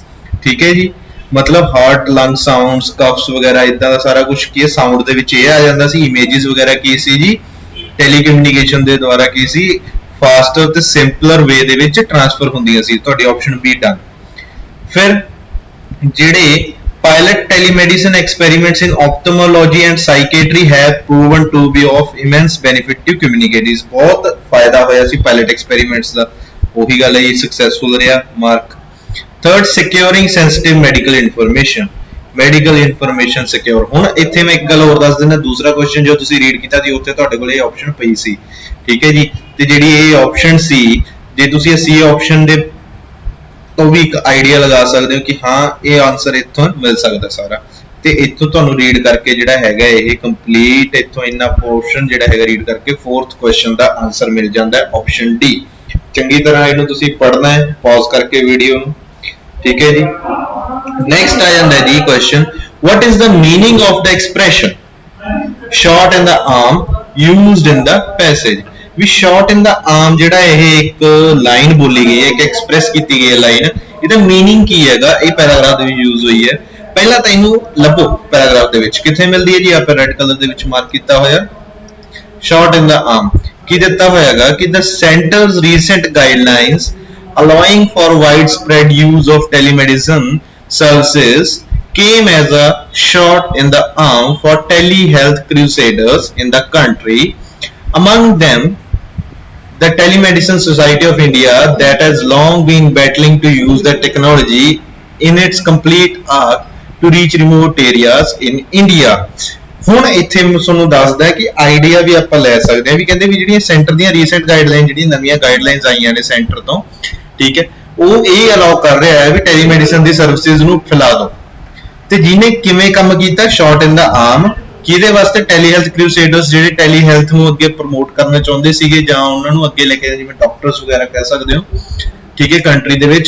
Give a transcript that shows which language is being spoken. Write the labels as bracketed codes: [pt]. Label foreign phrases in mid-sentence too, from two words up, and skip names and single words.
[pa] ਠੀਕ ਹੈ ਜੀ, ਮਤਲਬ [en] heart, lung sounds, coughs [pa] ਵਗੈਰਾ ਇਦਾਂ ਦਾ ਸਾਰਾ ਕੁਝ ਕੀ ਸਾਊਂਡ ਦੇ ਵਿੱਚ ਇਹ ਆ ਜਾਂਦਾ ਸੀ। ਇਮੇजेस ਵਗੈਰਾ ਕੀ ਸੀ ਜੀ, ਟੈਲੀਕਮਿਊਨੀਕੇਸ਼ਨ ਦੇ ਦੁਆਰਾ ਕੀ ਸੀ, ਫਾਸਟਰ ਤੇ [en] simpler way [pa] ਦੇ ਵਿੱਚ ਟ੍ਰਾਂਸਫਰ ਹੁੰਦੀਆਂ ਸੀ। [en] ਤੁਹਾਡੀ option B done. [pa] ਫਿਰ ਜਿਹੜੇ [en] pilot telemedicine experiments in ophthalmology and psychiatry have proven to be of immense benefit to communities. [pa] ਬਹੁਤ ਫਾਇਦਾ ਹੋਇਆ ਸੀ [en] pilot experiments [pa] ਦਾ, ਉਹੀ ਗੱਲ ਹੈ ਇਹ successful ਰਿਹਾ, ਮਾਰਕ। [en] Third, securing sensitive medical information. medical information secure. [pa] ਹੁਣ ਇੱਥੇ ਮੈਂ ਇੱਕ ਗੱਲ ਹੋਰ ਦੱਸ ਦਿੰਦਾ, ਦੂਸਰਾ ਕੁਐਸਚਨ ਜੋ ਤੁਸੀਂ ਰੀਡ ਕੀਤਾ ਸੀ ਉੱਥੇ ਤੁਹਾਡੇ ਕੋਲ ਇਹ ਆਪਸ਼ਨ ਪਈ ਸੀ। ਠੀਕ ਹੈ ਜੀ, ਤੇ ਜਿਹੜੀ ਇਹ ਆਪਸ਼ਨ ਸੀ, ਜੇ ਤੁਸੀਂ [en] C option [pa] ਦੇ [hi] तो भी एक आइडिया लगा सकते हो कि हाँ ये आंसर इत्थों मिल सकता सारा। [pa] ਤੇ ਇੱਥੋਂ ਤੁਹਾਨੂੰ ਰੀਡ ਕਰਕੇ ਜਿਹੜਾ ਹੈਗਾ ਇਹ ਕੰਪਲੀਟ ਇੱਥੋਂ ਇੰਨਾ ਪੋਰਸ਼ਨ ਜਿਹੜਾ ਹੈਗਾ ਰੀਡ ਕਰਕੇ 4th ਕੁਐਸਚਨ ਦਾ ਆਨਸਰ ਮਿਲ ਜਾਂਦਾ ਹੈ [en] option D. [pa] ਚੰਗੀ ਤਰ੍ਹਾਂ ਇਹਨੂੰ ਤੁਸੀਂ ਪੜ੍ਹਨਾ ਹੈ ਪੌਜ਼ ਕਰਕੇ ਵੀਡੀਓ ਨੂੰ, ਠੀਕ ਹੈ ਜੀ। ਨੈਕਸਟ ਆ ਜਾਂਦਾ ਜੀ ਕੁਐਸਚਨ, [en] what is the meaning of the expression shot in the arm used in the passage? [pa] ਵੀ [en] shot in the arm [pa] ਜਿਹੜਾ ਇਹ ਇੱਕ ਲਾਈਨ ਬੋਲੀ ਗਈ ਹੈ, ਇੱਕ ਐਕਸਪ੍ਰੈਸ ਕੀਤੀ ਗਈ ਹੈ ਲਾਈਨ, ਇਹਦਾ ਮੀਨਿੰਗ ਕੀ ਹੈਗਾ ਇਹ ਪੈਰਾਗ੍ਰਾਫ ਦੇ ਵਿੱਚ ਯੂਜ਼ ਹੋਈ ਹੈ। ਪਹਿਲਾਂ ਤਾਂ ਇਹਨੂੰ ਲੱਭੋ ਪੈਰਾਗ੍ਰਾਫ ਦੇ ਵਿੱਚ ਕਿੱਥੇ ਮਿਲਦੀ ਹੈ ਜੀ, ਆਪਾਂ [en] red color [pa] ਦੇ ਵਿੱਚ ਮਾਰਕ ਕੀਤਾ ਹੋਇਆ [en] shot in the arm। [pa] ਕੀ ਦਿੱਤਾ ਹੋਇਆਗਾ ਕਿ [en] the center's recent guidelines allowing for widespread use of telemedicine services came as a shot in the arm for telehealth crusaders in the country, among them the Telemedicine Society of India that has long been battling to use the technology in its complete arc to reach remote areas in India। [pa] ਹੁਣ ਇੱਥੇ ਮੈਂ ਤੁਹਾਨੂੰ ਦੱਸਦਾ ਕਿ ਆਈਡੀਆ ਵੀ ਆਪਾਂ ਲੈ ਸਕਦੇ ਹਾਂ ਵੀ ਕਹਿੰਦੇ ਵੀ ਜਿਹੜੀਆਂ ਸੈਂਟਰ ਦੀਆਂ [en] recent guideline [pa] ਜਿਹੜੀਆਂ ਨਵੀਆਂ ਗਾਈਡਲਾਈਨਸ ਆਈਆਂ ਨੇ ਸੈਂਟਰ ਤੋਂ, ਠੀਕ ਹੈ, ਉਹ ਇਹ ਅਲਾਉ ਕਰ ਰਿਹਾ ਹੈ ਵੀ ਟੈਲੀਮੈਡੀਸਨ ਦੀ ਸਰਵਿਸਿਜ਼ ਨੂੰ ਫੈਲਾ ਦਿਓ। ਤੇ ਜਿਹਨੇ ਕਿਵੇਂ ਕੰਮ ਕੀਤਾ, [en] shot in the arm, [pa] ਕਿਹਦੇ ਵਾਸਤੇ, [en] tele health crusaders [pa] ਜਿਹੜੇ [en] tele health [pa] ਨੂੰ ਅੱਗੇ ਪ੍ਰਮੋਟ ਕਰਨਾ ਚਾਹੁੰਦੇ ਸੀਗੇ ਜਾਂ ਉਹਨਾਂ ਨੂੰ ਅੱਗੇ ਲੈ ਕੇ ਜਿਵੇਂ ਡਾਕਟਰਸ ਵਗੈਰਾ ਕਹਿ ਸਕਦੇ ਹੋ, ਠੀਕ ਹੈ, ਕੰਟਰੀ ਦੇ ਵਿੱਚ।